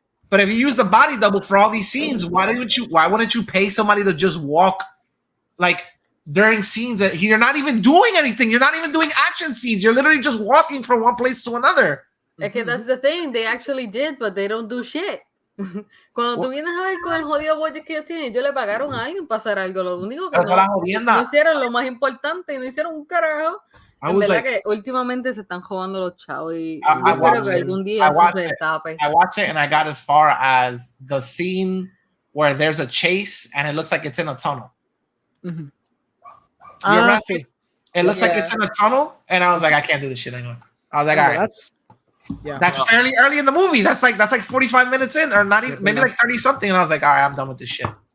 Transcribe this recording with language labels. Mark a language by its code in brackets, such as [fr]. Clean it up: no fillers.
[en] But if you use the body double for all these scenes, why wouldn't you pay somebody to just walk like during scenes that you're not even doing anything? You're not even doing action scenes. You're literally just walking from one place to another. Okay, that's the thing. They actually did, but they don't do shit. [es] Cuando tú vienes a ver con el jodido budget que ellos tienen, ellos le pagaron a alguien para hacer algo. Lo único que no hicieron lo más importante y no hicieron un carajo. En verdad que últimamente se están jugando los chavos y yo espero que algún día eso se destape. [en] I watched it and I got as far as the scene where there's a chase and it looks like it's in a tunnel. Mm-hmm. It looks like it's in a tunnel, and I was like, I can't do this shit anymore. I was like, all right, that's fairly early in the movie. That's like 45 minutes in, or not even, maybe like 30 something. And I was like, all right, I'm done with this shit.